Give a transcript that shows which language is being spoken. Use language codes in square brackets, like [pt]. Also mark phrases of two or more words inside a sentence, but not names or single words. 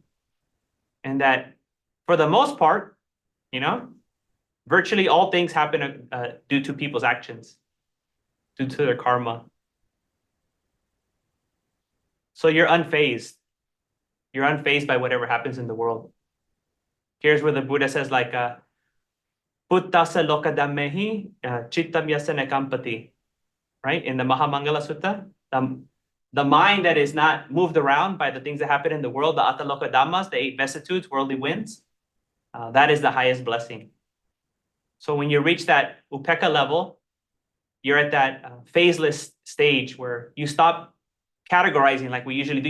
[en] And that for the most part, virtually all things happen due to people's actions, due to their karma. So you're unfazed. You're unfazed by whatever happens in the world. Here's where the Buddha says, like, [pi] Puttasa lokadammehi chittam yasana kampati, [en] right? In the Mahamangala Sutta, the mind that is not moved around by the things that happen in the world, the [pi] Ataloka Dhammas, [en] the 8 vicissitudes, worldly winds, that is the highest blessing. So when you reach that upekkha level, you're at that phaseless stage where you stop categorizing like we usually do.